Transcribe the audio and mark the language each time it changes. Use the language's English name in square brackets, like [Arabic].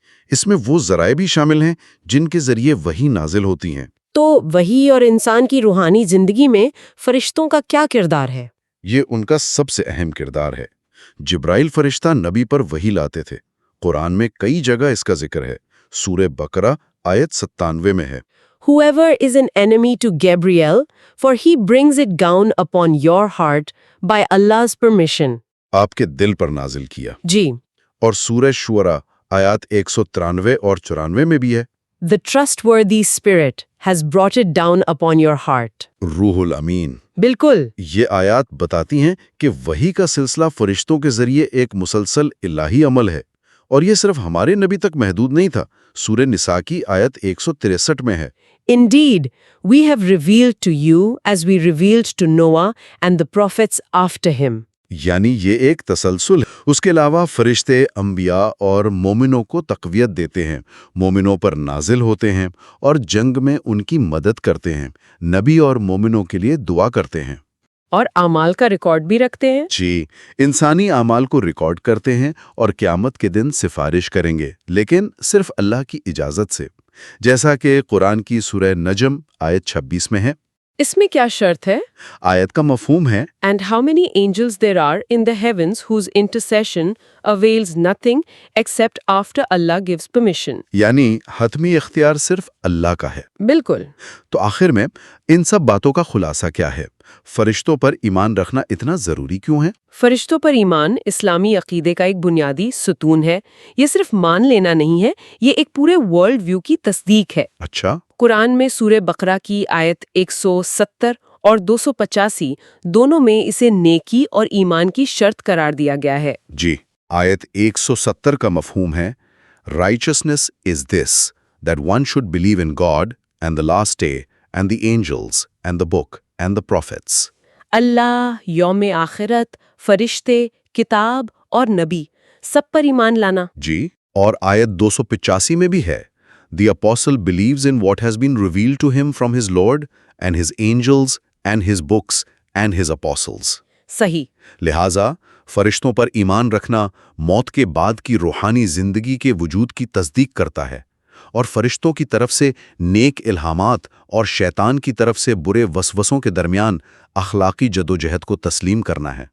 [Urdu] اس میں وہ ذرائع بھی شامل ہیں جن کے ذریعے وحی نازل ہوتی ہیں. تو وحی اور انسان کی روحانی زندگی میں فرشتوں کا کیا کردار ہے؟ یہ ان کا سب سے اہم کردار ہے. جبرائیل فرشتہ نبی پر وحی لاتے تھے. قرآن میں کئی جگہ اس کا ذکر ہے. سورہ بقرہ آیت 97 میں ہے. [English] Whoever is an enemy to Gabriel, for he brings it down upon your heart by Allah's permission. [Urdu] آپ کے دل پر نازل کیا. جی. اور سورہ شعراء آیات 193 اور 94 میں بھی ہے. [English] The trustworthy spirit has brought it down upon your heart. [Urdu] روح الامین. بالکل. یہ آیات بتاتی ہیں کہ وحی کا سلسلہ فرشتوں کے ذریعے ایک مسلسل الہی عمل ہے، اور یہ صرف ہمارے نبی تک محدود نہیں تھا. سورہ نساء کی آیت 163 میں ہے. [English] Indeed, we have revealed to you as we revealed to Noah and the prophets after him. [Urdu] یعنی یہ ایک تسلسل ہے. اس کے علاوہ فرشتے انبیاء اور مومنوں کو تقویت دیتے ہیں، مومنوں پر نازل ہوتے ہیں اور جنگ میں ان کی مدد کرتے ہیں، نبی اور مومنوں کے لیے دعا کرتے ہیں. اور اعمال کا ریکارڈ بھی رکھتے ہیں. جی، انسانی اعمال کو ریکارڈ کرتے ہیں اور قیامت کے دن سفارش کریں گے، لیکن صرف اللہ کی اجازت سے، جیسا کہ قرآن کی سورہ نجم آیت 26 میں ہے. اس میں کیا شرط ہے؟ آیت کا مفہوم ہے [English] And how many angels there are in the heavens whose intercession avails nothing except after Allah gives permission. [Urdu] یعنی حتمی اختیار صرف اللہ کا ہے. بالکل. تو آخر میں ان سب باتوں کا خلاصہ کیا ہے؟ فرشتوں پر ایمان رکھنا اتنا ضروری کیوں ہے؟ فرشتوں پر ایمان اسلامی عقیدے کا ایک بنیادی ستون ہے. یہ صرف مان لینا نہیں ہے، یہ ایک پورے ورلڈ ویو کی تصدیق ہے. اچھا. قرآن میں سورہ بقرہ کی آیت 170 اور 285 دونوں میں اسے نیکی اور ایمان کی شرط قرار دیا گیا ہے. جی، آیت 170 کا مفہوم ہے [English] Righteousness is this, that one should believe in God and the last day and the angels and the book and the prophets. [Urdu] اللہ، یوم آخرت، فرشتے، کتاب اور نبی، سب پر ایمان لانا. جی، اور آیت 285 میں بھی ہے [English] The apostle believes in what has been revealed to him from his Lord and his angels and his books and his apostles. [Urdu] صحیح. لہٰذا فرشتوں پر ایمان رکھنا موت کے بعد کی روحانی زندگی کے وجود کی تصدیق کرتا ہے، اور فرشتوں کی طرف سے نیک الہامات اور شیطان کی طرف سے برے وسوسوں کے درمیان اخلاقی جدوجہد کو تسلیم کرنا ہے.